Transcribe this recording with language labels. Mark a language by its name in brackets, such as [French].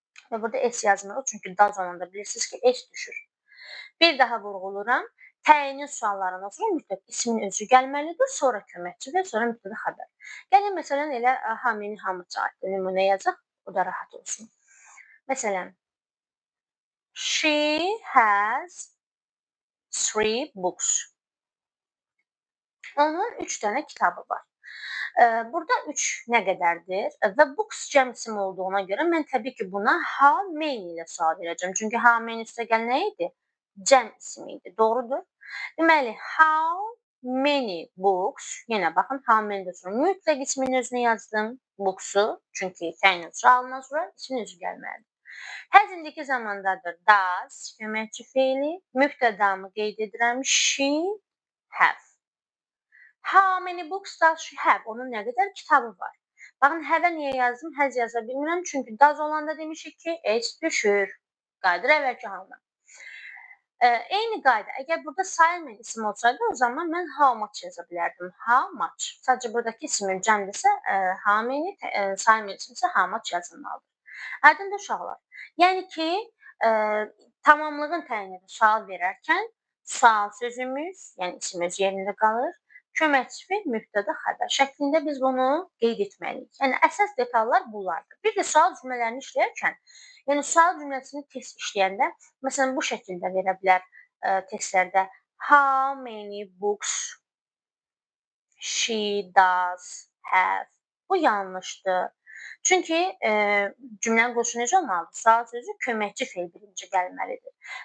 [Azerbaijani] Və burada s yazmırıq çünki does olanda bilirsiniz ki s düşür. Bir daha vurğuluram. Təyinin suallarından sonra mütləq ismin özü gəlməlidir, sonra köməkçi və sonra mübtəda xəbər. Gəlin məsələn elə hamini hamıca aiddir nümunə yazaq, o da rahat olsun. Məsələn, [English] she has 3 books. [Azerbaijani] Onun 3 dənə kitabı var. Burada 3 nə qədərdir və books cəm isim olduğuna görə mən təbii ki, buna how many ilə sual verəcəm. Çünki how many üstəgəl nə idi? Cəm ismi idi. Doğrudur? Deməli, [English] how many books, [Azerbaijani] yenə baxın, how many-də sonra mütləq ismin özünü yazdım, books-u, çünki təyin sualından sonra ismin özü gəlməlidir. Has indiki zamandadır. Does köməkçi feili, mübtədamı qeyd edirəm, [English] she have. How many books does she have? [Azerbaijani] Onun nə qədər kitabı var? Baxın, have-ə niyə yazdım? Has yaza bilmirəm, çünki does olanda demişik ki, h düşür. Qayıdır əvvəlki halına. Eyni qayda, əgər burada sayılmayan isim olsaydı, o zaman mən how much yaza bilərdim. How much. Sadəcə buradakı ismin cəmdirsə, how many, sayılmayan isimsə how much yazılmalıdır. Aydındır uşaqlar. Yəni ki, tamamlığın təyinində sual verərkən sual sözümüz, yəni isim öz yerində qalır. Köməkçi feil, mübtəda, xəbər şəklində biz bunu qeyd etməliyik. Yəni əsas detallar bunlardır. Bir də sual cümlələrini işləyərkən, yəni sual cümləsini test işləyəndə, məsələn, bu şəkildə verə bilər testlərdə. [English] How many books she does have? [Azerbaijani] Bu yanlışdır. Çünki cümlənin quruluşu necə olmalıdır? Sual sözü köməkçi feil birinci gəlməlidir.